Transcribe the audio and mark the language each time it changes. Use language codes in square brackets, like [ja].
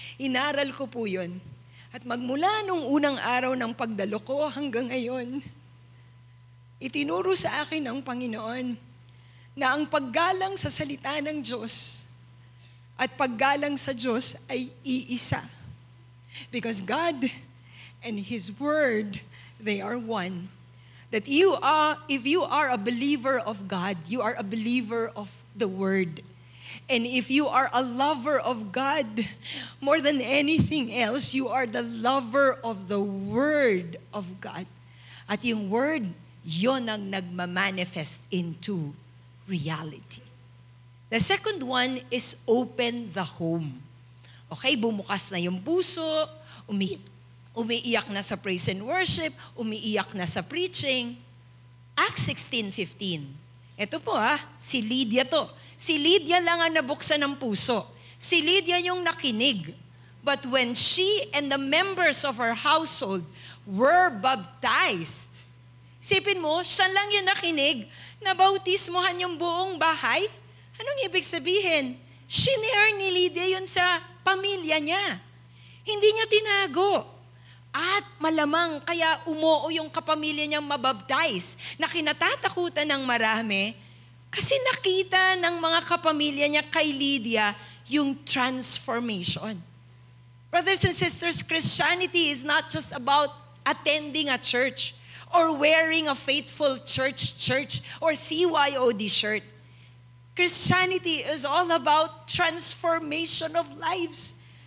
[tl] Inaral ko po yun. At magmula nung unang araw ng pagdalo ko hanggang ngayon, itinuro sa akin ng Panginoon na ang paggalang sa salita ng Diyos at paggalang sa Diyos ay iisa. [en] Because God and His Word, they are one. That if you are a believer of God, you are a believer of the Word. And if you are a lover of God, more than anything else, you are the lover of the Word of God. [tl] At yung Word, yon ang nagmamanifest into reality. [en] The second one is open the home. [tl] Okay, bumukas na yung puso, umiiyak na sa praise and worship, umiiyak na sa preaching. Acts 16:15. Ito po si Lydia to. Si Lydia lang ang nabuksan ng puso. Si Lydia yung nakinig. [en] But when she and the members of her household were baptized, [tl] sipin mo, siya lang yung nakinig, nabautismohan yung buong bahay. Anong ibig sabihin? Shinare ni Lydia yun sa pamilya niya. Hindi niya tinago. At malamang kaya umuo yung kapamilya niyang mabaptize na kinatatakutan ng marami kasi nakita ng mga kapamilya niya kay Lydia yung transformation. [en] Brothers and sisters, Christianity is not just about attending a church or wearing a faithful church or CYOD shirt. Christianity is all about transformation of lives.